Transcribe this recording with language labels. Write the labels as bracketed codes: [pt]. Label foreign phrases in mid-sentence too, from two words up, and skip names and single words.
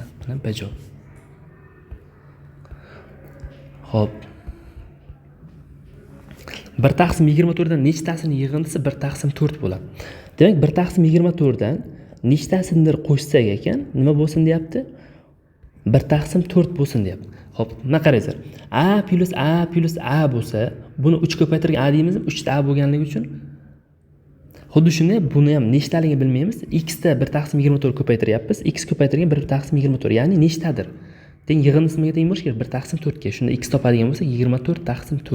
[uz] Mana bajo. Xo'p. 1 taqsim 24 dan nechtasini yig'indisi 1 taqsim 4 bo'ladi. Demak, 1 taqsim 24 dan nechtasidir qo'shsak ekan, nima bo'lsin deyapti? 1 taqsim 4 bo'lsin deyapti. Xo'p, mana qarangizlar. A plus A plus A bo'lsa, buni 3 ko'paytirgan A deymiz, 3 ta A bo'lganligi uchun. Xuddi shunday buni ham nechtaligini bilmaymiz. X da 1 taqsim 24 ko'paytiryapmiz. X ko'paytirgan 1 taqsim 24, ya'ni nechtadir. Teng yig'indisi nimaga teng bo'lishi kerak? 1 taqsim 4 ga. Shunda X topadigan bo'lsa 24 taqsim 4.